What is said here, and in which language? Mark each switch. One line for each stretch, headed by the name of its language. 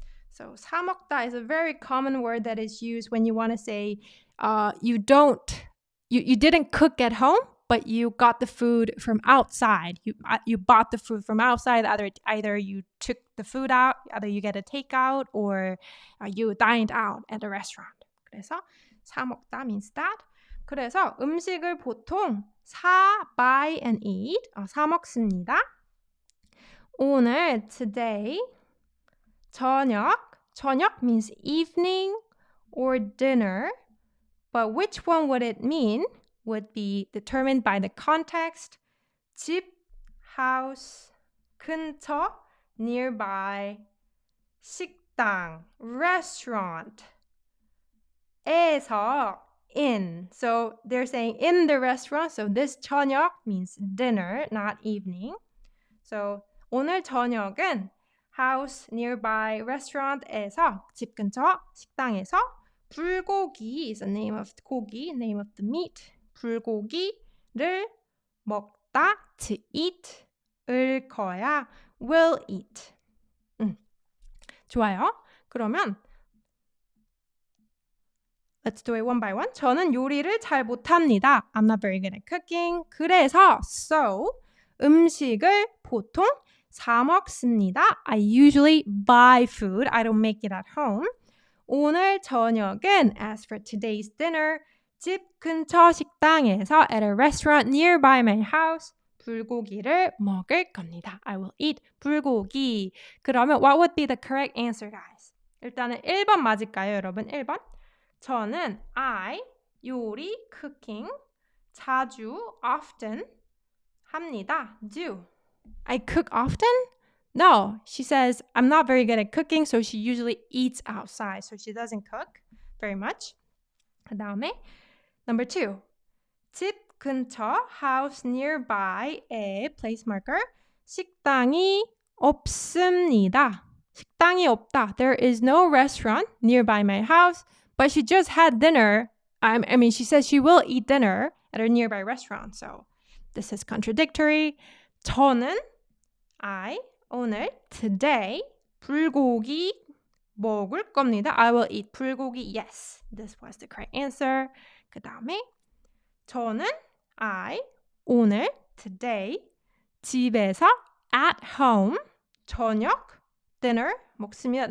English: So 사 먹다 is a very common word that is used when you want to say you didn't cook at home, but you got the food from outside. You bought the food from outside. Either you took the food out, either you get a takeout, or you dined out at a restaurant. 그래서 사 먹다 means that. 그래서 음식을 보통 buy and eat.
Korean: 사 먹습니다. 오늘, today.
English: 저녁 means evening or dinner. But which one would it mean would be determined by the context. 집, house, 근처, nearby, 식당, restaurant, 에서, in. So they're saying in the restaurant. So this 저녁 means dinner, not evening. So 오늘 저녁은 house, nearby, restaurant에서, 집 근처, 식당에서 불고기 is the name of the 고기, name of the meat.
Korean: 불고기를 먹다, to eat, 을 거야, will eat. 좋아요.
English: 그러면 let's do it one by one.
Korean: 저는 요리를 잘 못합니다.
English: I'm not very good at cooking.
Korean: 그래서 so 음식을 보통 사 먹습니다.
English: I usually buy food. I don't make it at home.
Korean: 오늘 저녁은,
English: as for today's dinner,
Korean: 집 근처 식당에서
English: at a restaurant nearby my house,
Korean: 불고기를 먹을 겁니다.
English: I will eat 불고기.
Korean: 그러면
English: what would be the correct answer, guys?
Korean: 일단은 1번 맞을까요, 여러분? 1번.
English: 저는 I, 요리, cooking, 자주, often, 합니다. Do. I cook often? No, she says, I'm not very good at cooking, so she usually eats outside. So she doesn't cook very much.
Korean: 그 다음에 number 2. 집 근처 house nearby 에 place marker 식당이 없습니다. 식당이 없다.
English: There is no restaurant nearby my house, but she just had dinner. I mean, she says she will eat dinner at a nearby restaurant. So this is contradictory.
Korean: 저는 I 오늘 today 불고기 먹을 겁니다.
English: I will eat 불고기. Yes, this was the correct answer.
Korean: 그 다음에 저는 I 오늘 today 집에서 at home 저녁 dinner 먹습니다.